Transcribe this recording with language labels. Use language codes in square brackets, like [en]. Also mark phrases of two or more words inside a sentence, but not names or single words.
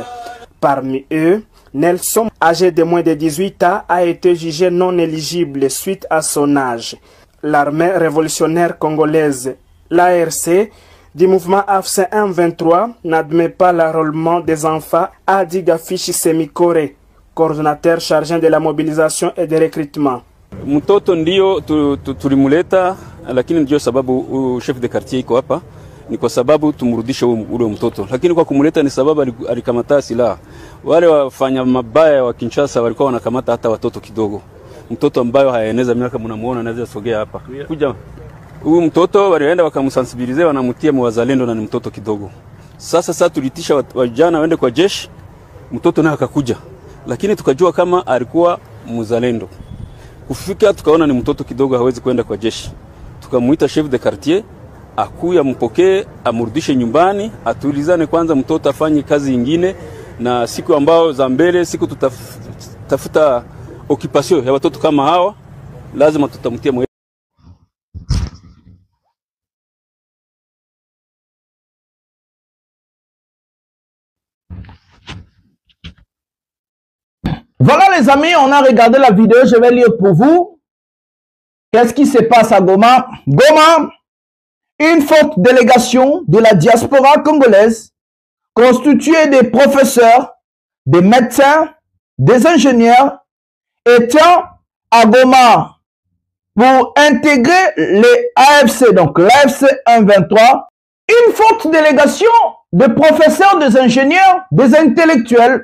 [fr] Parmi eux, Nelson, âgé de moins de 18 ans, a été jugé non éligible suite à son âge. L'armée révolutionnaire congolaise, l'ARC, du mouvement AFC 123 n'admet pas l'enrôlement des enfants, a dit Gafichi Semikore, coordonnateur chargé de la mobilisation et de recrutement. [sw] Mtoto ndio tulimuleta, lakini ndio sababu [fr] chef de quartier [sw] iko hapa ni kwa sababu tumrudishe ule mtoto, lakini kwa kumuleta ni sababu alikamata silaha. Wale wafanya mabaya wa Kinshasa walikuwa wanakamata hata watoto kidogo. Mtoto ambayo hayaeneza miaka mnamuona anaweza sogea hapa. Kuja huyu mtoto walienda wakamsensibilize, wanamtia mwazalendo na ni mtoto kidogo. Sasa tulitisha vijana waende kwa jeshi, mtoto naye akakuja. Lakini tukajua kama alikuwa mzalendo. Kufika tukaona ni mtoto kidogo hawezi kwenda kwa jeshi. Tukamuita [fr] chef de quartier [sw] akuya mpokee, amrudishe nyumbani, atulizane kwanza mtoto afanye kazi nyingine, na siku ambao za mbele siku tutafuta occupation ya watoto kama hawa lazima tutamtia mwe. [fr] Voilà les amis, on a regardé la vidéo, je vais lire pour vous. Qu'est-ce qui se passe à Goma? Goma, une forte délégation de la diaspora congolaise constituée des professeurs, des médecins, des ingénieurs étant à Goma pour intégrer les AFC, donc l'AFC 123, une forte délégation de professeurs, des ingénieurs, des intellectuels.